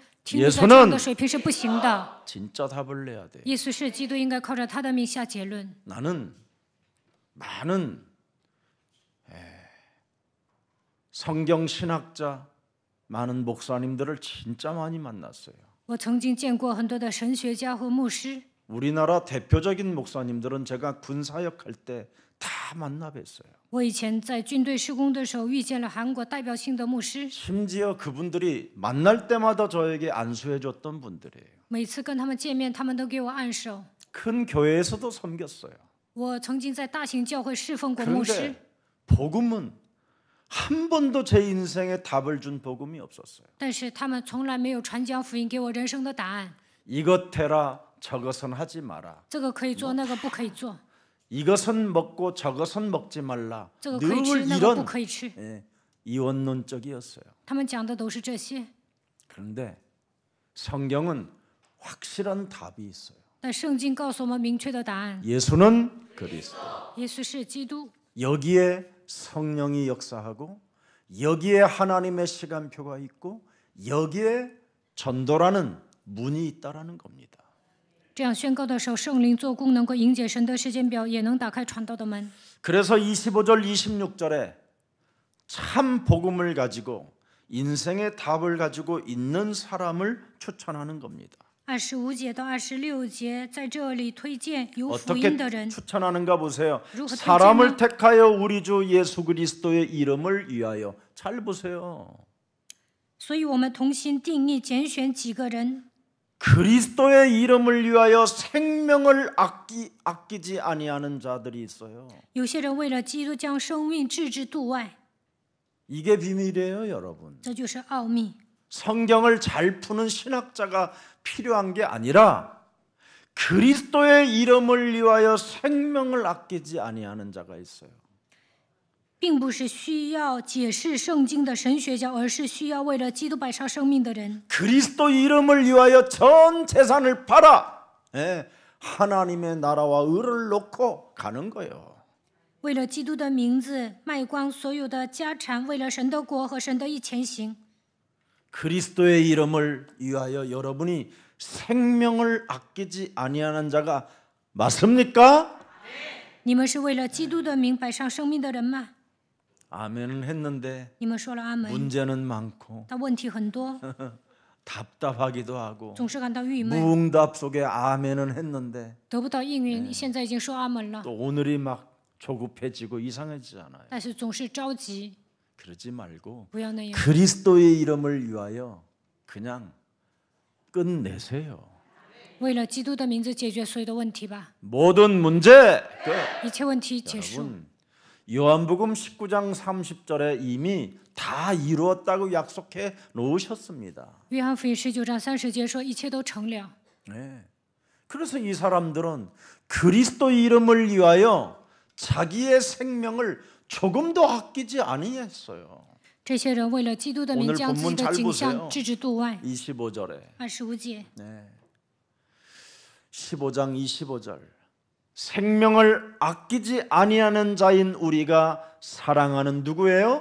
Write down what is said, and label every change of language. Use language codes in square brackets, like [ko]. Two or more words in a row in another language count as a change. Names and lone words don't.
[zh] 听耶在稣这样 [ko] 는 [zh] 的水平是不行的。 [ko] 진짜 답을 내야 돼. [zh] 耶稣是基督，应该靠着他的命下结论。 [ko] 나는 많은 성경 신학자, 많은 목사님들을 진짜 많이 만났어요. [zh] 我曾经见过很多的神学家和牧师。 [ko] 우리나라 대표적인 목사님들은 제가 군사역할 때 다 만나 뵀어요. [zh] 我以前在军队施工的时候，遇见了韩国代表性的牧师， [ko] 심지어 그분들이 만날 때마다 저에게 안수해 줬던 분들이에요. [zh] 每次跟他们见面，他们都给我按手。 [ko] 큰 교회에서도 섬겼어요. [zh] 我曾经在大型教会侍奉过牧师， [ko] 그런데 복음은 한 번도 제 인생에 답을 준 복음이 없었어요. [zh] 但是他们从来没有传讲福音给我人生的答案。 [ko] 이것 해라, 저것은 하지 마라. [zh] 这个可以做，那个不可以做； [ko] 이것은 먹고 저것은 먹지 말라. [zh] 这个可以吃， [ko] 늘 [zh] 那个不 [ko] 이런 [zh] 可以吃。 [ko] 이원론적이었어요. [zh] 他们讲的都是这些。 [ko] 그런데 성경은 확실한 답이 있어요. [zh] 但圣经告诉我们明确的答案： [ko] 예수는 그리스도. [zh] 耶稣是基督， [ko] 여기에 성령이 역사하고 여기에 하나님의 시간표가 있고 여기에 전도라는 문이 있다라는 겁니다. [zh] 这样宣告的时候，圣灵做工能够迎接神的时间表，也能打开传道的门。 [ko] 그래서 25절 26절에 참 복음을 가지고 인생의 답을 가지고 있는 사람을 추천하는 겁니다. [zh] 25 节到26节，在这里推荐有福音的 [ko] 어떻게 [zh] 人。 [ko] 추천하는가 보세요. 누가 사람을 [zh] 推荐呢? [ko] 택하여 우리 주 예수 그리스도의 이름을 위하여. 잘 보세요. [zh] 所以我们同心定义拣选几个人， [ko] 그리스도의 이름을 위하여 생명을 아끼지 아니하는 자들이 있어요. [zh] 有些人为了基督将生命置之度外， [ko] 이게 비밀이에요, 여러분. [zh] 这就是奥秘。 [ko] 성경을 잘 푸는 신학자가 필요한 게 아니라 그리스도의 이름을 위하여 생명을 아끼지 아니하는 자가 있어요. [zh] 并不是需要解释圣经的神学家，而是需要为了基督摆上生命的人。 [ko] 그리스도 이름을 위하여 전 재산을 팔아 하나님의 나라와 의를 놓고 가는 거예요. [zh] 为了基督的名字，卖光所有的家产，为了神的国和神的义前行。 [ko] 그리스도의 이름을 위하여 여러분이 생명을 아끼지 아니하는 자가 맞습니까? [zh] 你们是为了基督的名摆上生命的人吗？ [ko] 아멘은 했는데 [zh] 你们说了阿门， [ko] 문제는 많고 [zh] 但问题很多， [ko] 답답하기도 하고 [zh] 总是感到郁闷， [ko] 무응답 속에 아멘은 했는데 [zh] 得不到应允。现在已经说阿门了， [ko] 또 오늘이 막 조급해지고 이상해지잖아요. [zh] 但是总是着急， [ko] 그러지 말고 [zh] 不要那样。 [ko] 그리스도의 이름을 위하여 그냥 끝내세요. [zh] 为了基督的名字解决所有的问题吧， [ko] 모든 문제 끝. [zh] 一切问题结束。 [ko] 여러분 요한복음 19장 30절에 이미 다 이루었다고 약속해 놓으셨습니다. [zh] 约翰福音19章30节说，一切都成了。 [ko] 네. 그래서 이 사람들은 그리스도 이름을 위하여 자기의 생명을 조금도 아끼지 아니했어요. [zh] 这些人为了基督的名， [ko] 오늘 [zh] 将自己 [ko] 본문 [zh] 的 [ko] 잘 [zh] 景 [ko] 보세요. [zh] 象置之度外。 [ko] 25절에 [zh] 25节， [ko] 15장 25절 생명을 아끼지 아니하는 자인 우리가 사랑하는 누구예요?